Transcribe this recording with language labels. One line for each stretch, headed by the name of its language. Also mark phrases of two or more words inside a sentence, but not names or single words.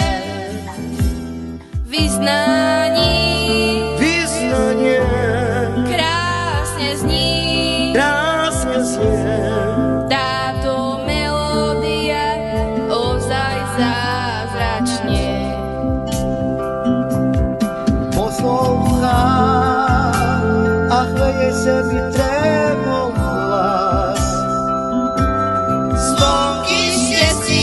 Slovak: Vyznanie krásne znie. Táto melódia ozaj zázračne.
Czech: Poslouchám a chveje se mi trémou hlas. Zvonky štěstí,